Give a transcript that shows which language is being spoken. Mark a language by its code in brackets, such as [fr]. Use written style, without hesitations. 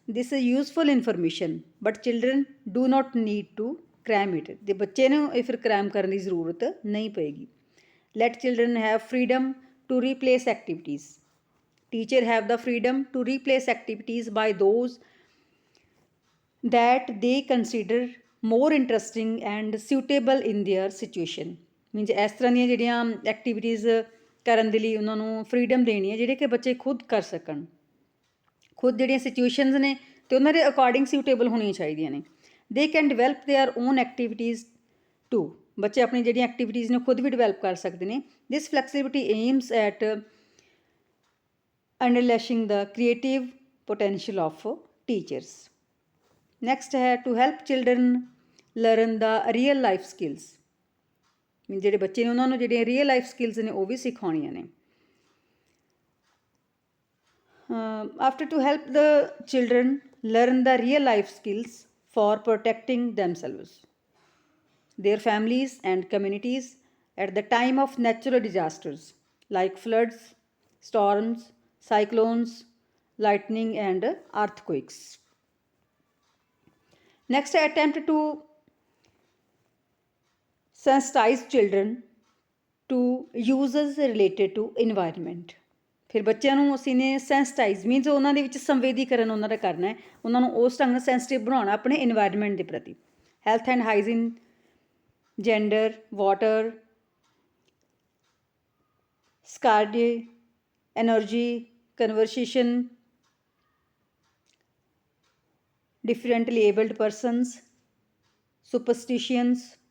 [en] This is useful information, but children do not need to cram it। [pa] ਤੇ ਬੱਚੇ ਨੂੰ ਇਹ ਫਿਰ ਕ੍ਰੈਮ ਕਰਨ ਦੀ ਜ਼ਰੂਰਤ ਨਹੀਂ ਪਏਗੀ। [en] Let children have freedom to replace activities. Teacher have the freedom to replace activities by those that they consider more interesting and suitable in their situation। [pa] Means ਇਸ ਤਰ੍ਹਾਂ ਦੀਆਂ ਜਿਹੜੀਆਂ ਐਕਟੀਵਿਟੀਜ਼ ਕਰਨ ਦੇ ਲਈ ਉਹਨਾਂ ਨੂੰ ਫਰੀਡਮ ਦੇਣੀ ਹੈ ਜਿਹੜੇ ਕਿ ਬੱਚੇ ਖੁਦ ਕਰ ਸਕਣ। ਖੁਦ ਜਿਹੜੀਆਂ ਸਿਚੁਏਸ਼ਨਸ ਨੇ ਅਤੇ ਉਹਨਾਂ ਦੇ ਅਕੋਰਡਿੰਗ ਸਿਊਟੇਬਲ ਹੋਣੀਆਂ ਚਾਹੀਦੀਆਂ ਨੇ। [en] They can develop their own activities too. [pa] ਬੱਚੇ ਆਪਣੀ ਜਿਹੜੀਆਂ ਐਕਟੀਵਿਟੀਜ਼ ਨੇ ਖੁਦ ਵੀ ਡਿਵੈਲਪ ਕਰ ਸਕਦੇ ਨੇ। [en] This flexibility aims at unleashing the creative potential of teachers. Next ਹੈ to help children learn the real life skills. [pa] ਮੀਨ ਜਿਹੜੇ ਬੱਚੇ ਨੇ ਉਹਨਾਂ ਨੂੰ ਜਿਹੜੀਆਂ ਰੀਅਲ ਲਾਈਫ ਸਕਿੱਲਸ ਨੇ ਉਹ ਵੀ ਸਿਖਾਉਣੀਆਂ ਨੇ। [en] After to help the children learn the real life skills for protecting themselves, their families and communities at the time of natural disasters like floods, storms, cyclones, lightning and earthquakes. Next, attempt to sensitize children to uses related to environment। [pa] ਫਿਰ ਬੱਚਿਆਂ ਨੂੰ ਅਸੀਂ ਨੇ ਸੈਂਸਟਾਈਜ਼ means ਉਹਨਾਂ ਦੇ ਵਿੱਚ ਸੰਵੇਦੀਕਰਨ ਉਹਨਾਂ ਦਾ ਕਰਨਾ ਹੈ, ਉਹਨਾਂ ਨੂੰ ਉਸ ਢੰਗ ਨਾਲ ਸੈਂਸਿਟਿਵ ਬਣਾਉਣਾ ਆਪਣੇ ਇਨਵਾਇਰਮੈਂਟ ਦੇ ਪ੍ਰਤੀ। [en] health and hygiene, gender, water, scarcity, energy, conservation, differently abled persons, superstitions,